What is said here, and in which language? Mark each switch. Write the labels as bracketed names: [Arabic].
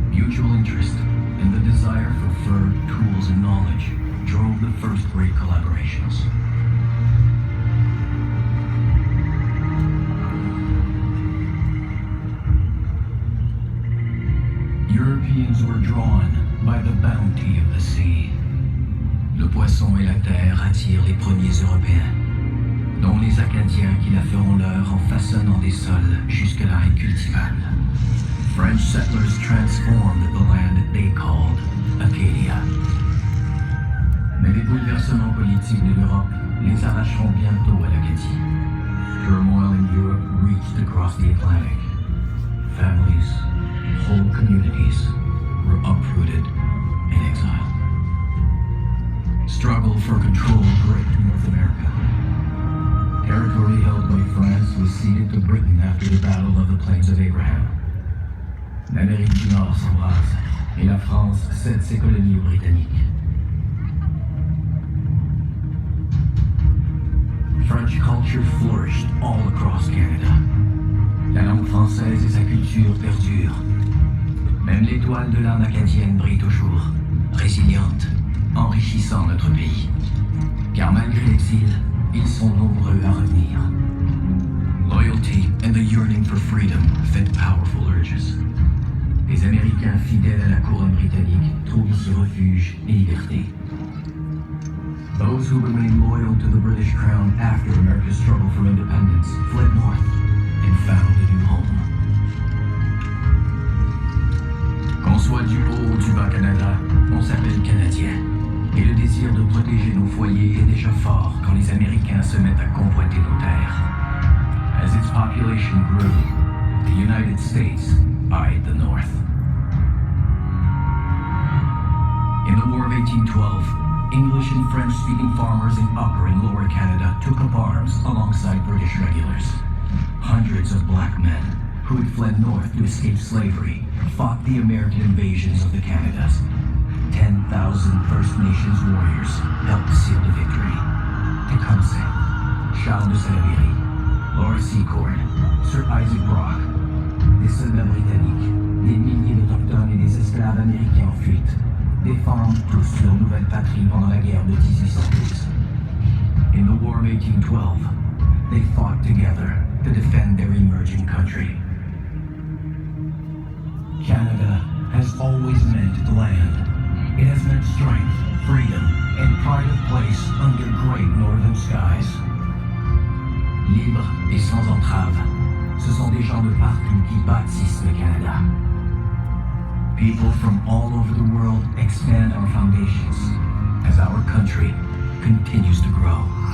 [English] mutual interest and the desire for fur, tools, and knowledge drove the first great collaborations. Europeans were drawn by the bounty of the sea. [French] Le poisson et la terre attirent les premiers Européens, dont les Acadiens qui la feront leur en façonnant des sols jusque-là incultivables. [English] French settlers transformed the land they called Acadia. [French] Mais les bouleversements politiques de l'Europe les arracheront bientôt à l'Acadie. [English] Turmoil in Europe reached across the Atlantic. Families, whole communities were uprooted and exiled. Struggle for control gripped North America. Territory held by France was ceded to Britain after the Battle of the Plains of Abraham. [French] L'Amérique du Nord s'embrase et la France cède ses colonies aux Britanniques. [English] French culture flourished all across Canada. [French] La langue française et sa culture perdurent. Même l'étoile de l'âme acadienne brille toujours, résiliente, enrichissant notre pays. Car malgré l'exil, ils sont nombreux à revenir. [English] Loyalty and the yearning for freedom fed powerful urges. [French] Les Américains fidèles à la couronne britannique trouvent ici refuge et liberté. [English] Those who remained loyal to the British crown after America's struggle for independence fled north and found a new home. [French] Qu'on soit du haut ou du bas Canada, on s'appelle Canadien. Et le désir de protéger nos foyers est déjà fort quand les Américains se mettent à convoiter nos terres. [English] As its population grew, the United States eyed the North. In the War of 1812, English and French-speaking farmers in Upper and Lower Canada took up arms alongside British regulars. Hundreds of black men who had fled north to escape slavery fought the American invasions of the Canadas. 10,000 First Nations warriors helped seal the victory. [French] Tecumseh, Charles de Salaberry, Laura Secord, Sir Isaac Brock, des soldats britanniques, des milliers d'autochtones et des esclaves américains en fuite, défendent tous leur nouvelle patrie pendant la guerre de 1812. [English] In the War of 1812, they fought together to defend their emerging country. Canada has always meant land. It has meant strength, freedom, and pride of place under great northern skies. [French] Libres et sans entrave, ce sont des gens de partout qui bâtissent le Canada. [English] People from all over the world expand our foundations as our country continues to grow.